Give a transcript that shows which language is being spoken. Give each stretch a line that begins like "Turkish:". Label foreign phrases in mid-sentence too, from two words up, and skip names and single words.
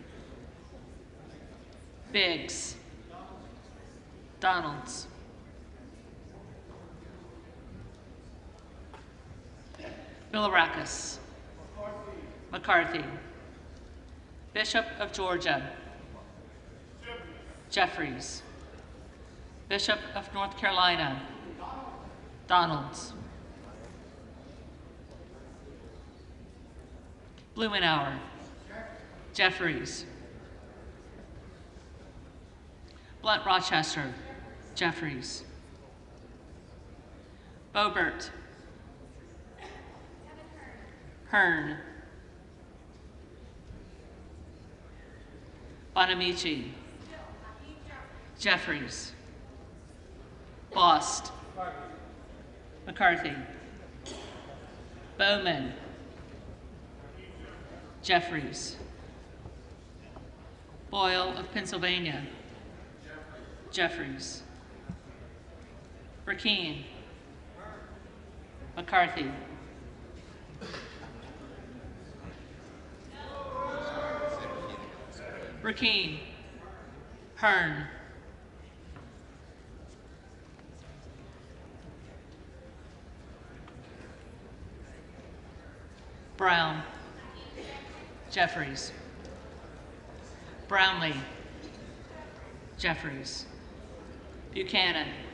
English: Biggs, Donalds, Bilirakis, McCarthy, Bishop of Georgia, Jeffries, Bishop of North Carolina, Donalds, Blumenauer, Jeffries, Blunt Rochester, Jeffries, Boebert, Hearn, Bonamici, Jeffries, Bost, McCarthy, Bowman, Jeffries, Boyle of Pennsylvania, Jeffries, Burkeen, McCarthy, Burkeen, Hearn, Brown, Jeffries, Brownlee, Jeffries, Buchanan,